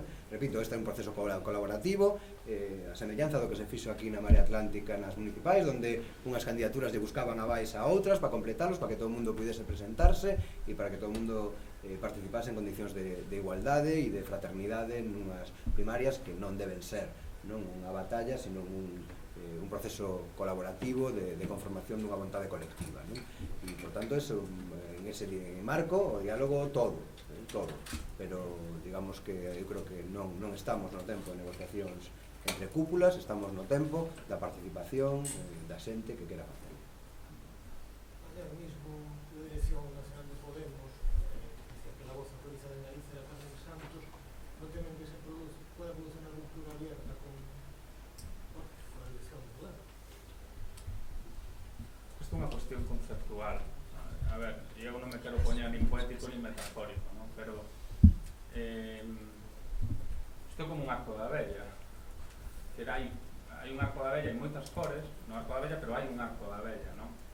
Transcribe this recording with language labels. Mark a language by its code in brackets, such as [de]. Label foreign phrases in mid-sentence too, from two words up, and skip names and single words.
[gl] Repito, este é un proceso colaborativo, a semellanza do que se fixo aquí na Marea Atlántica nas municipais, onde unhas candidaturas lle buscaban avais a outras para completarlos, para que todo o mundo pudese presentarse e para que todo o mundo participase en condicións de igualdade e de fraternidade nunhas primarias que non deben ser non unha batalla, sino un proceso colaborativo de conformación dunha vontade colectiva, non? E, por tanto, en ese marco, o diálogo todo, pero digamos que eu creo que non estamos no tempo de negociacións entre cúpulas, estamos no tempo da participación da xente que quera facer. [es] Ayer mismo, la Dirección Nacional de Podemos, que la voz autorizada en Galicia, Carmen Santos, no temen que se pueda producir una ruptura abierta con la elección de Podemos. [gl] Isto é unha cuestión conceptual. A ver, eu non me quero poñer nin poético nin metafórico, non? Pero isto é como un arco da vella. Hai un arco da vella en moitas cores, no arco da vella, pero hai un arco da vella, non?